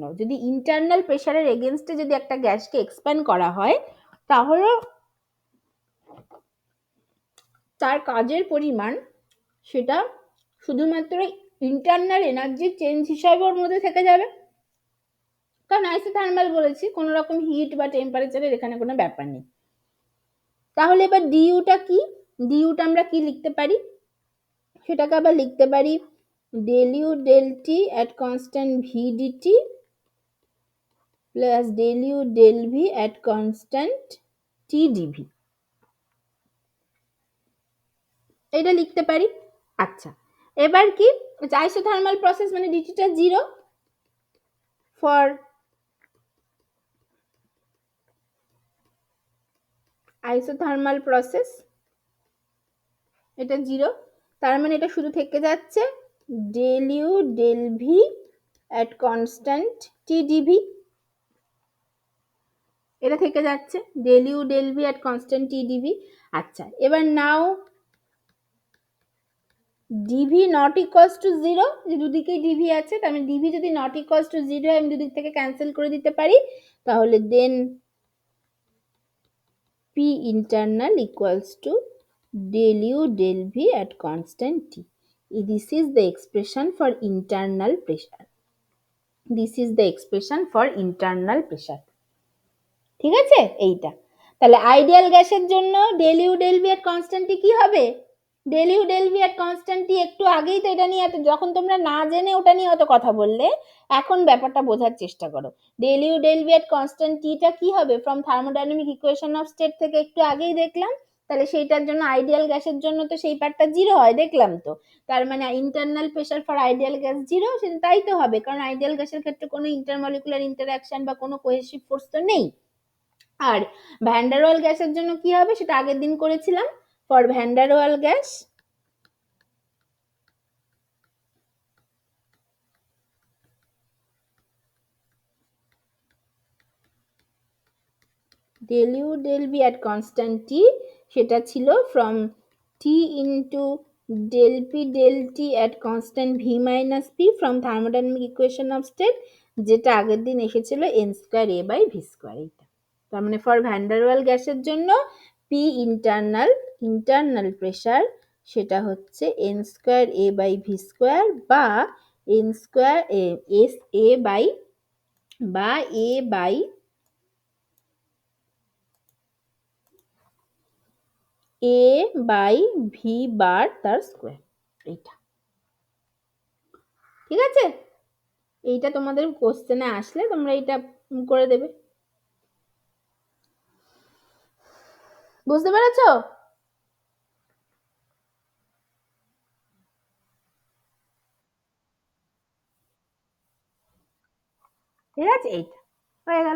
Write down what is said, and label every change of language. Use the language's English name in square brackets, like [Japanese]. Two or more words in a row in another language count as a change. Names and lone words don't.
[Bangla] যদি [English] internal pressure against [Bangla] যদি একটা গ্যাসকে এক্সপ্যান্ড করা হয় তাহলে তার কাজের পরিমাণ সেটা শুধুমাত্র [English] internal energy change [Bangla] হিসাবে ওর মধ্যে থেকে যাবে, কারণ আইসোথার্মাল বলেছি কোনো রকম হিট বা টেম্পারেচারের এখানে কোনো ব্যাপার নেই। তাহলে এবার ডিইউটা কি, ডিইউটা আমরা কি লিখতে পারি, সেটাকে আবার লিখতে পারি [English] del u del t at constant v dt plus del u del v at constant t dv, [Bangla] এটা লিখতে পারি। আচ্ছা এবার কি [English] isothermal process [Bangla] মানে ডিটিটা জিরো, [English] for isothermal process [Bangla] এটা জিরো, তার মানে এটা শুধু থেকে যাচ্ছে [English] del u del v at constant t dv, [Bangla] এটা থেকে যাচ্ছে [English] del u del v at constant t dv। [Bangla] আচ্ছা এবার নাও dv [English] not equals to zero, [Bangla] যে দুদিকেই dv আছে তার মানে dv যদি [English] not equals to zero [Bangla] আমি দুদিক থেকে ক্যান্সেল করে দিতে পারি, তাহলে দেন [English] p internal equals to del u del v at constant t. This is the expression for internal pressure. This is the expression for internal pressure. [Bangla] ঠিক আছে এইটা। তাহলে [English] ideal gas [Bangla] জন্য [English] del u del v at constant t [Bangla] কি হবে, [English] del u del v at constant t [Bangla] একটু আগেই তো এটা নিয়ে এত যখন তোমরা না জেনে ওটা নিয়ে অত কথা বললে, এখন ব্যাপারটা বোঝার চেষ্টা করো। [English] del u del v at constant t [Bangla] টা কি হবে [English] from thermodynamic equation of state [Bangla] থেকে একটু আগেই দেখলাম, তাহলে সেইটার জন্য [English] ideal gas [Bangla] জন্য তো সেই পার্টটা জিরো হয় দেখলাম তো, তার মানে [English] internal pressure for ideal gas zero, [Bangla] সেটা তাই তো হবে কারণ [English] ideal gas [Bangla] ক্ষেত্রে কোনো [English] intermolecular interaction [Bangla] বা কোনো [English] cohesive force [Bangla] তো নেই। আর ভ্যান ডার ওয়াল গ্যাসের জন্য কি হবে সেটা আগের দিন করেছিলাম, [English] for van der Waals gas del u del v at constant t [Bangla] সেটা ছিল [English] ফ্রম t into del p del t at constant v minus p from thermodynamic equation of state, [Bangla] যেটা আগের দিন এসেছিল [English] n square a by v square. [Bangla] এইটা তার মানে ফর ভ্যান ডার ওয়াল গ্যাসের জন্য [English] p internal internal pressure [Bangla] সেটা হচ্ছে [English] n square a by v square [Bangla] বা [English] n square s a by [Bangla] বা [English] a by a by v bar [Bangla] তার স্কয়ার, এইটা ঠিক আছে? এইটা তোমাদের কোশ্চেনে আসলে তোমরা এটা করে দেবে। বুঝতে পেরেছো? ঠিক আছে, এইটা হয়ে গেল।